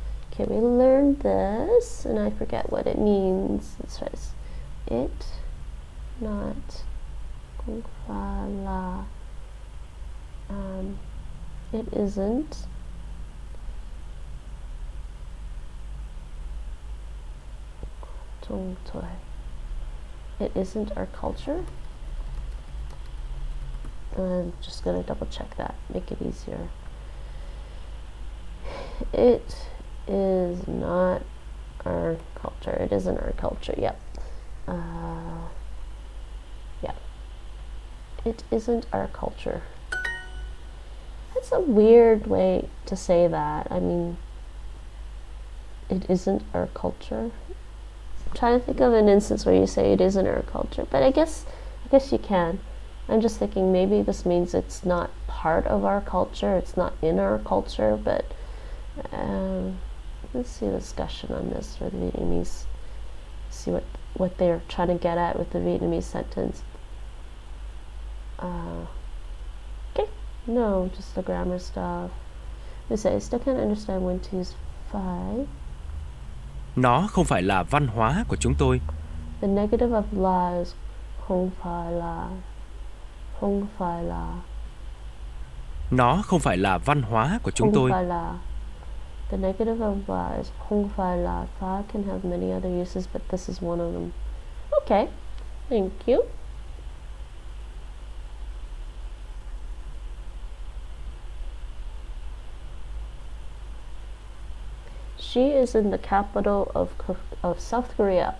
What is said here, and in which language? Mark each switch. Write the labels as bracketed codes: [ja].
[en] Okay, we learned this, and I forget what it means. It says, it not [vi] không phải là, [en] it isn't [vi] chúng tôi. [en] It isn't our culture. I'm just gonna double check that, make it easier. It is not our culture. It isn't our culture. Yep. Yeah. It isn't our culture. That's a weird way to say that. I mean, it isn't our culture. I'm trying to think of an instance where you say it isn't our culture, but I guess you can. I'm just thinking maybe this means it's not part of our culture, it's not in our culture, but let's see the discussion on this for the Vietnamese. See what they're trying to get at with the Vietnamese sentence. Okay, no, just the grammar stuff. We say, I still can't understand when to use phải. [vi] Nó không phải là văn hóa của chúng tôi. [en] The negative of la is [vi] không phải là. Không phải là. Nó không phải là văn hóa của chúng tôi. Không phải là. [en] The negative of la is [vi] không phải là. [en] Fa can have many other uses, but this is one of them. Okay, thank you. She is in the capital of South Korea.